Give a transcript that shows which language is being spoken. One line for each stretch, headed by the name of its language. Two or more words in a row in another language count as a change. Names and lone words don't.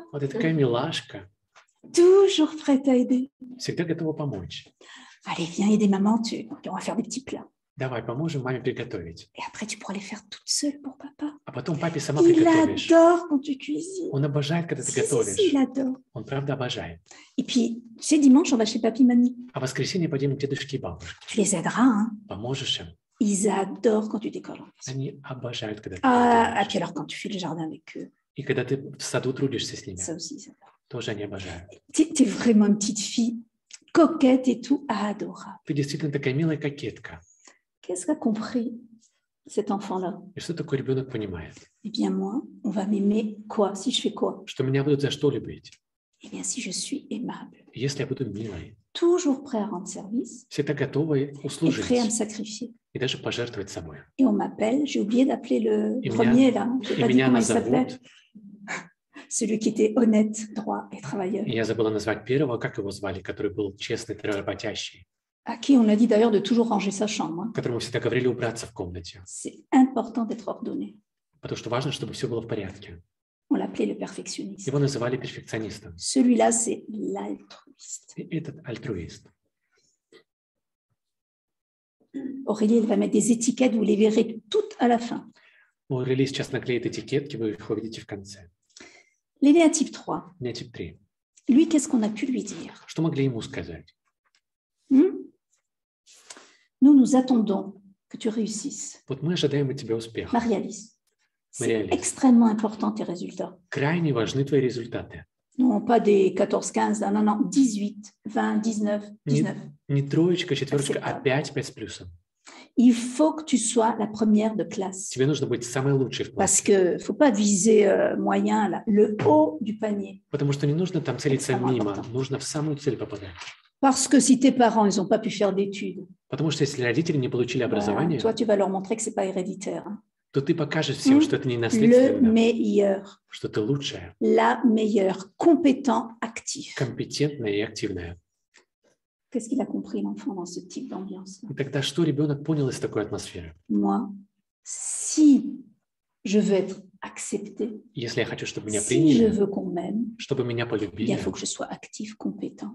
Russian: Вот ты такая милашка,
French: toujours prête à aider.
Russian: всегда готова помочь.
French: Allez, viens aider maman, on va faire des petits plats.
Russian: Давай, поможем маме приготовить.
French: Et après, tu pourras les faire toute seule pour papa.
Russian: А потом папе сама
French: Il
Russian: приготовишь.
French: adore quand tu cuisines.
Russian: Он обожает, когда ты
French: Si,
Russian: готовишь.
French: il adore.
Russian: Он правда обожает.
French: Et puis, c'est dimanche, on va chez papy, mamie.
Russian: А в воскресенье пойдем к дедушке и бабушке.
French: Tu les aideras, hein.
Russian: Поможешь им.
French: Ils adorent quand tu décolles.
Russian: Они обожают, когда ты
French: Ah, et
Russian: готовишь.
French: puis alors, quand tu fais le jardin avec eux,
Russian: И когда ты в саду трудишься с ними,
French: ça aussi, ils adorent.
Russian: тоже они обожают.
French: T'es vraiment une petite fille, coquette et tout, adorable.
Russian: Ты действительно такая милая кокетка.
French: Qu'est-ce qu'a compris cet enfant-là?
Russian: И что такое ребенок понимает?
French: Eh bien, moi, on va m'aimer quoi? Si je fais quoi?
Russian: Что меня будут за что любить?
French: Eh bien, si je suis aimable,
Russian: И если я буду милой,
French: toujours prêt à rendre service
Russian: всегда готова
French: et prêt à me
Russian: услужить
French: sacrifier.
Russian: и даже пожертвовать собой.
French: Et on m'appelle, j'ai oublié d'appeler le Et premier là, je
Russian: И
French: n'ai pas dit
Russian: меня
French: comment il s'appelait,
Russian: назовут,
French: celui qui était honnête, droit et travailleur,
Russian: и я забыла назвать первого, как его звали, который был честный, работящий,
French: à qui on a dit d'ailleurs de toujours ranger sa chambre. Hein.
Russian: которому всегда говорили убраться в комнате,
French: C'est important d'être ordonné.
Russian: потому что важно, чтобы все было в порядке.
French: On l'appelait le perfectionniste.
Russian: Его называли перфекционистом.
French: Celui-là, c'est l'altruiste.
Russian: И этот альтруист.
French: Aurélie, elle va mettre des étiquettes, vous les verrez toutes à la fin.
Russian: У Рели сейчас наклеит этикетки, вы их увидите в конце.
French: L'éléa type 3,
Russian: У меня тип 3.
French: lui, qu'est-ce qu'on a pu lui dire?
Russian: Что могли ему сказать?
French: Nous attendons que tu réussisses.
Russian: Вот мы ожидаем от тебя успеха.
French: Marie-Alice, c'est Marie-Alice. extrêmement important tes résultats.
Russian: Крайне важны твои результаты.
French: Non, pas des 14, 15, non, non, 18, 20, 19, 19.
Russian: Не троечка, четверочка, а
French: Acceptable.
Russian: 5 с плюсом.
French: Il faut que tu sois la première de classe.
Russian: Тебе нужно быть самой лучшей в
French: Parce
Russian: классе.
French: qu'il ne faut pas viser moyen, là, le haut du panier.
Russian: Потому что не нужно там целиться Это самое мимо,
French: important.
Russian: нужно в самую цель попадать.
French: Parce que si tes parents, ils n'ont pas pu faire d'études,
Russian: Потому что если родители не получили
French: ben,
Russian: образование,
French: toi, tu vas leur montrer que ce n'est pas héréditaire. Hein.
Russian: то ты покажешь всем, что это не
French: Le
Russian: наследственно,
French: meilleur,
Russian: что ты лучшая,
French: la meilleure, compétent, actif.
Russian: компетентная и активная.
French: Qu'est-ce qu'il a compris, l'enfant, dans ce type d'ambiance?
Russian: И тогда что ребенок понял из такой атмосферы?
French: Moi, si je veux être acceptée,
Russian: Если я хочу, чтобы меня
French: si je
Russian: приняли,
French: veux qu'on m'aime,
Russian: чтобы меня
French: eh bien,
Russian: полюбили,
French: il faut que je sois actif, compétent,